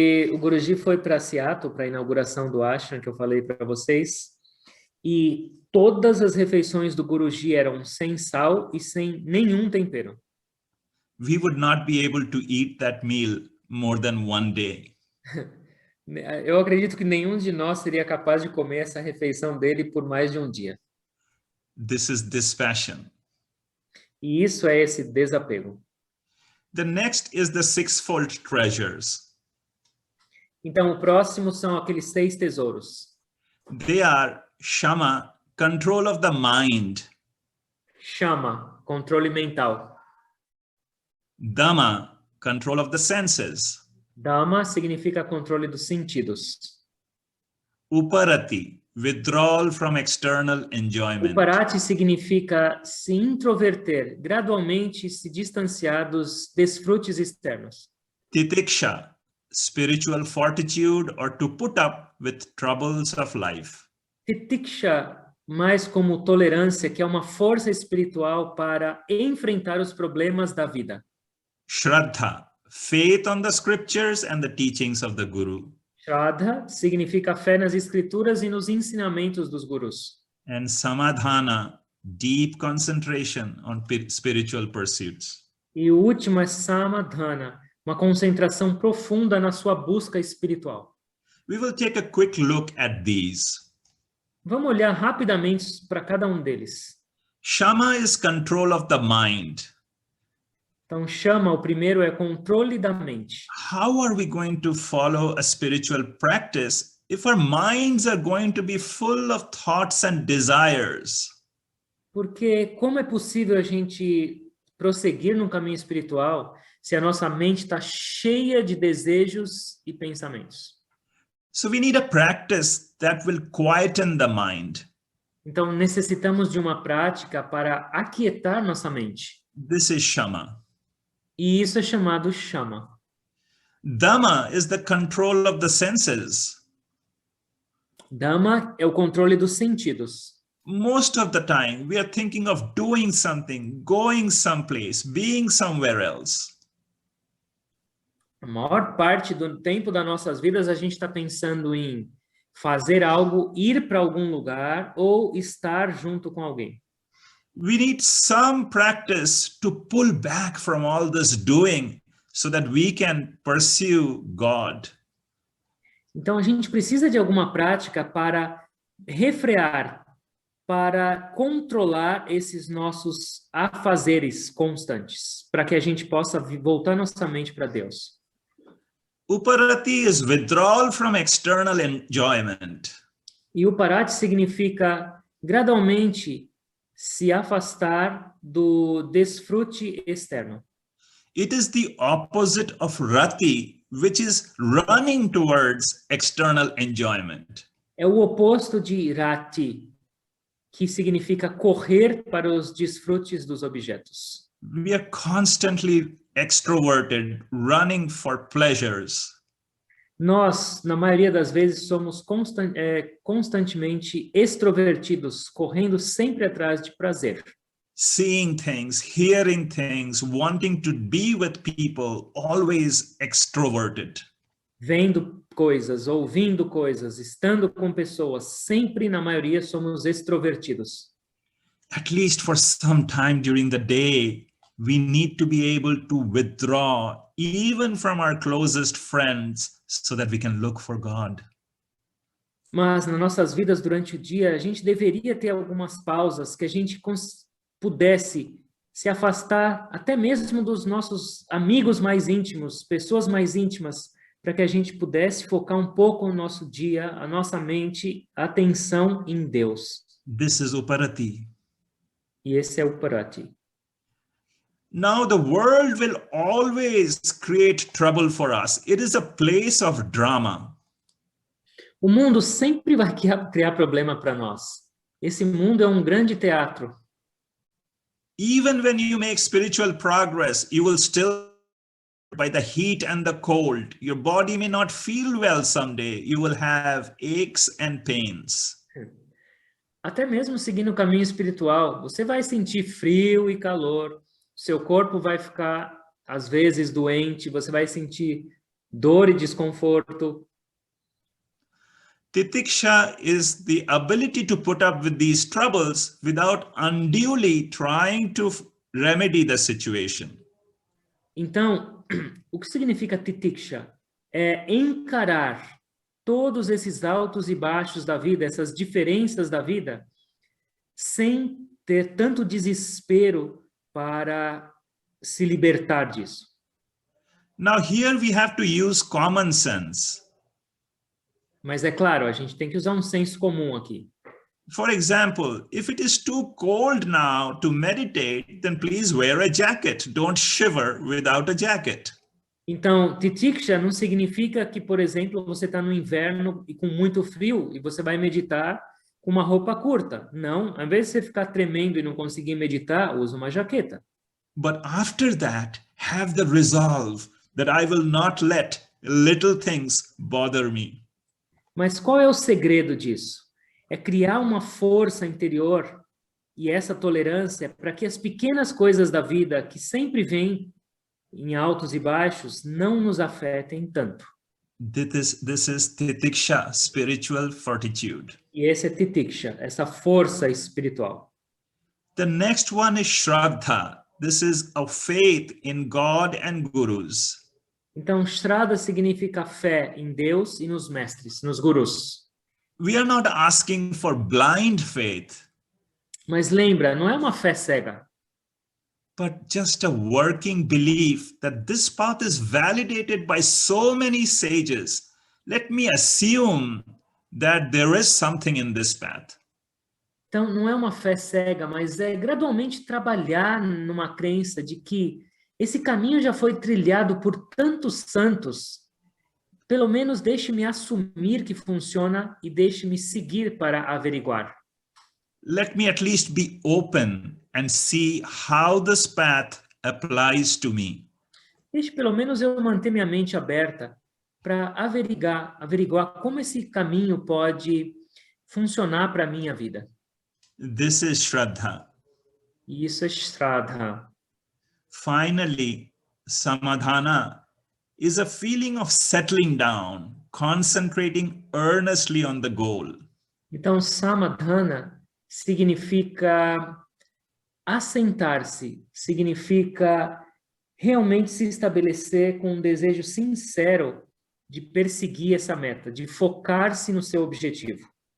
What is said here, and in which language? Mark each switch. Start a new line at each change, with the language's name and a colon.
Portuguese: O Guruji foi para Seattle para a inauguração do ashram que eu falei para vocês, e todas as refeições do Guruji eram sem sal e sem nenhum tempero.
English: We would not be able to eat that meal more than one day.
Portuguese: Eu acredito que nenhum de nós seria capaz de comer essa refeição dele por mais de um dia.
English: This is dispassion.
Portuguese: E isso é esse desapego.
English: The next is the sixfold treasures.
Portuguese: Então, o próximo são aqueles 6 tesouros.
English: They are Shama, control of the mind.
Portuguese: Chama, controle mental.
English: Dhamma, control of the senses.
Portuguese: Dhamma significa controle dos sentidos.
English: Uparati, withdrawal from external enjoyment.
Portuguese: Uparati significa se introverter, gradualmente se distanciar dos desfrutes externos.
English: Titiksha, spiritual fortitude or to put up with troubles of life.
Portuguese: Titiksha, mais como tolerância, que é uma força espiritual para enfrentar os problemas da vida.
English: Shraddha, faith on the scriptures and the teachings of the Guru.
Portuguese: Shraddha significa fé nas escrituras e nos ensinamentos dos gurus.
English: And Samadhana, deep concentration on spiritual pursuits.
Portuguese: E o último é Samadhana, uma concentração profunda na sua busca espiritual.
English: We will take a quick look at these.
Portuguese: Vamos olhar rapidamente para cada um deles.
English: Shama is control of the mind.
Portuguese: Então, chama, o primeiro é controle da mente.
English: How are we going to follow a spiritual practice if our minds are going to be full of thoughts and desires?
Portuguese: Porque como é possível a gente prosseguir num caminho espiritual se a nossa mente está cheia de desejos e pensamentos?
English: So we need a practice that will quieten the mind.
Portuguese: Então, necessitamos de uma prática para aquietar nossa mente.
English: This is Shama.
Portuguese: E isso é chamado chama.
English: Dhamma is the control of the senses.
Portuguese: Dhamma é o controle dos sentidos.
English: Most of the time, we are thinking of doing something, going someplace, being somewhere else.
Portuguese: A maior parte do tempo das nossas vidas, a gente está pensando em fazer algo, ir para algum lugar ou estar junto com alguém.
English: We need some practice to pull back from all this doing so that we can pursue God.
Portuguese: Então, a gente precisa de alguma prática para refrear para controlar esses nossos afazeres constantes, para que a gente possa voltar nossa mente para Deus.
English: Uparati is withdrawal from external enjoyment.
Portuguese: E o parati significa gradualmente se afastar do desfrute externo.
English: It is the opposite of rati, which is running towards external enjoyment.
Portuguese: É o oposto de rati, que significa correr para os desfrutes dos objetos.
English: We are constantly extroverted, running for pleasures.
Portuguese: Nós, na maioria das vezes, somos constantemente extrovertidos, correndo sempre atrás de prazer.
English: Seeing things, hearing things, wanting to be with people, always extroverted.
Portuguese: Vendo coisas, ouvindo coisas, estando com pessoas, sempre, na maioria, somos extrovertidos.
English: At least for some time during the day, we need to be able to withdraw even from our closest friends so that we can look for God.
Portuguese: Mas nas nossas vidas durante o dia, a gente deveria ter algumas pausas que a gente pudesse se afastar até mesmo dos nossos amigos mais íntimos, pessoas mais íntimas, para que a gente pudesse focar um pouco no nosso dia, a nossa mente, a atenção em Deus.
English: This is Uparati.
Portuguese: E esse é o parati.
English: Now the world will always create trouble for us. It is a place of drama.
Portuguese: O mundo sempre vai criar problema para nós. Esse mundo é um grande teatro.
English: Even when you make spiritual progress, you will still by the heat and the cold. Your body may not feel well someday. You will have aches and pains.
Portuguese: Até mesmo seguindo o caminho espiritual, você vai sentir frio e calor. Seu corpo vai ficar, às vezes, doente. Você vai sentir dor e desconforto.
English: Titiksha is the ability to put up with these troubles without unduly trying to remedy the situation.
Portuguese: Então, o que significa titiksha? É encarar todos esses altos e baixos da vida, essas diferenças da vida, sem ter tanto desespero para se libertar disso.
English: Now here we have to use common sense.
Portuguese: Mas é claro, a gente tem que usar um senso comum aqui.
English: For example, if it is too cold now to meditate, then please wear a jacket. Don't shiver without a jacket.
Portuguese: Então, titiksha não significa que, por exemplo, você está no inverno e com muito frio e você vai meditar com uma roupa curta. Não, ao invés de você ficar tremendo e não conseguir meditar, usa uma jaqueta.
English: But after that, have the resolve that I will not let little things bother me.
Portuguese: Mas qual é o segredo disso? É criar uma força interior e essa tolerância para que as pequenas coisas da vida, que sempre vêm em altos e baixos, não nos afetem tanto.
English: This is titiksha, spiritual fortitude.
Portuguese: E esse é titiksha, essa força espiritual.
English: The next one is shraddha. This is a faith in God and gurus.
Portuguese: Então, Shraddha significa fé em Deus e nos mestres, nos gurus.
English: We are not asking for blind faith,
Portuguese: Mas lembra, não é uma fé cega,
English: but just a working belief that this path is validated by so many sages. Let me assume that there is something in this path.
Portuguese: Então, não é uma fé cega, mas é gradualmente trabalhar numa crença de que esse caminho já foi trilhado por tantos santos. Pelo menos deixe-me assumir que funciona e deixe-me seguir para averiguar.
English: Let me at least be open and see how this path applies to me.
Portuguese: Deixe pelo menos eu manter minha mente aberta para averiguar como esse caminho pode funcionar para a minha vida.
English: This is Shraddha.
Portuguese: E isso é Shraddha.
English: Finally, Samadhana is a feeling of settling down, concentrating earnestly on the goal.
Portuguese: Então, Samadhana significa assentar-se, significa realmente se estabelecer com um desejo sincero de perseguir essa meta, de focar-se no seu objetivo.